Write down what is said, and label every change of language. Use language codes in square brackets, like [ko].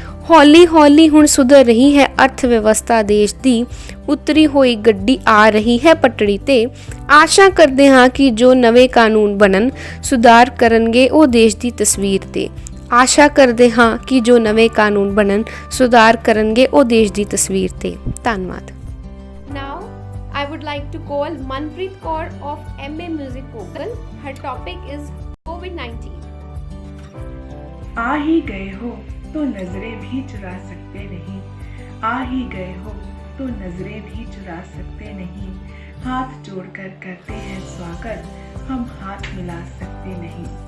[pa] ਹੌਲੀ ਹੌਲੀ ਹੁਣ ਸੁਧਰ ਰਹੀ ਹੈ ਅਰਥ ਵਿਵਸਥਾ ਦੇਸ਼ ਦੀ। ਉਤਰੀ ਹੋਈ ਗੱਡੀ ਆ ਰਹੀ ਹੈ ਪਟੜੀ ਤੇ। ਆਸ਼ਾ ਕਰਦੇ ਹਾਂ ਕਿ ਜੋ ਨਵੇਂ ਕਾਨੂੰਨ ਬਣਨ, ਸੁਧਾਰ ਕਰਨਗੇ ਉਹ ਦੇਸ਼ ਦੀ ਤਸਵੀਰ ਤੇ। ਆਸ਼ਾ ਕਰਦੇ ਹਾਂ ਕਿ ਜੋ ਨਵੇਂ ਕਾਨੂੰਨ ਬਣਨ, ਸੁਧਾਰ ਕਰਨਗੇ ਉਹ ਦੇਸ਼ ਦੀ ਤਸਵੀਰ ਤੇ। ਧੰਨਵਾਦ। [en] Now I would like to call Manpreet Kaur of MA Music Vocal. Her topic is COVID-19. [hi] आ ही गए हो तो नजरें भी चुरा सकते नहीं, आ ही गए हो तो नजरें भी चुरा सकते नहीं। हाथ जोड़कर करते हैं स्वागत, हम हाथ मिला सकते नहीं।